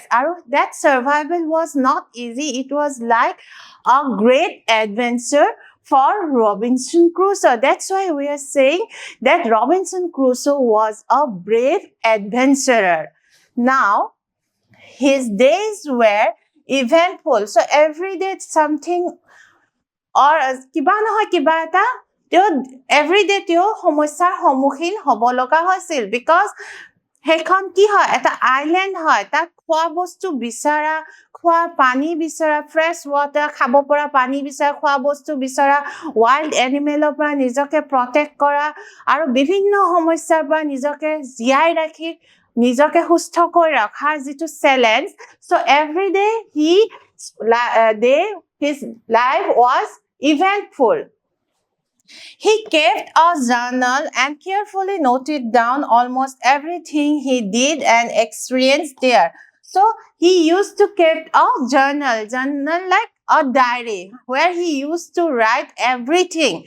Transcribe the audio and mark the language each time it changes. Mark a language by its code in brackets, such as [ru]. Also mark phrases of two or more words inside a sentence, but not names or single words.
[en] And that survival was not easy. It was like a great adventure for Robinson Crusoe. That's why we are saying that Robinson Crusoe was a brave adventurer. Now, his days were eventful. So every day something or [as] কিবা নহয় কিবা এটা [en] every day [as] তেওঁ সমস্যাৰ সন্মুখীন হ'ব লগা হৈছিল, because হেখন কি হয়? এটা আইল্যান্ড হয়, তাত খোৱা বস্তু বিচাৰা, খোৱা পানী বিচাৰা, [en] fresh water, [as] খাব পৰা পানী বিচাৰা, খোৱা বস্তু বিচাৰা, [en] wild animal [as] পৰা নিজকে প্ৰটেক্ট কৰা, আৰু বিভিন্ন সমস্যাৰ পৰা নিজকে জীয়াই ৰাখি নিজকে সুস্থ কৰি ৰখাৰ যিটো চ্যালেঞ্জ। [en] so every day they his life was eventful. He kept a journal and carefully noted down almost everything he did and experienced there. So he used to keep a journal like a diary where he used to write everything.